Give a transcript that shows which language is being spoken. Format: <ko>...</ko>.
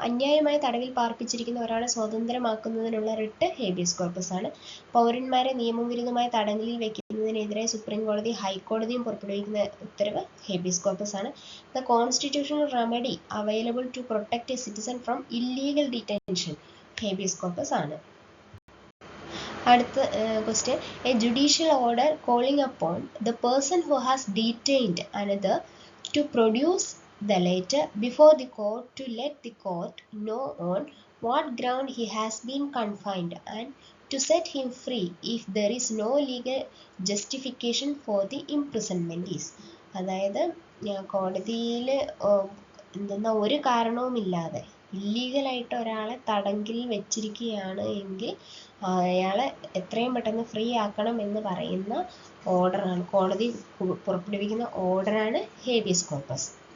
<ml>അന്യായമായി തടവിൽ പാർപ്പിച്ചിരിക്കുന്ന ഒരാളെ സ്വതന്ത്രമാക്കുന്നതിനുള്ള റിട്ട് ഹേബിയസ് കോർപ്പസ് ആണ്. പൗരന്മാരെ നിയമവിരുദ്ധമായി തടങ്കലിൽ വെക്കുന്നതിനെതിരെ സുപ്രീം കോടതി ഹൈക്കോടതിയും പുറപ്പെടുവിക്കുന്ന ഉത്തരവ് ഹേബിയസ് കോർപ്പസ് ആണ്.</ml> <en>The constitutional remedy available to protect a citizen from illegal detention habeas corpus ആണ്.</en> <ml>അടുത്ത question,</ml> <en>A judicial order calling upon the person who has detained another to produce the letter before the court to let the court know on what ground he has been confined and to set him free if there is no legal justification for the imprisonment is.</en> <ml>അതായത് കോടതിയിൽ എന്തെന്നാ ഒരു കാരണവുമില്ലാതെ ഇല്ലീഗലായിട്ട് ഒരാളെ തടങ്കിൽ വെച്ചിരിക്കുകയാണ് എങ്കിൽ അയാളെ എത്രയും പെട്ടെന്ന് ഫ്രീ ആക്കണം എന്ന് പറയുന്ന ഓർഡറാണ്, കോടതി പുറപ്പെടുവിക്കുന്ന ഓർഡറാണ് ഹേബിയസ് കോർപ്പസ്.</ml>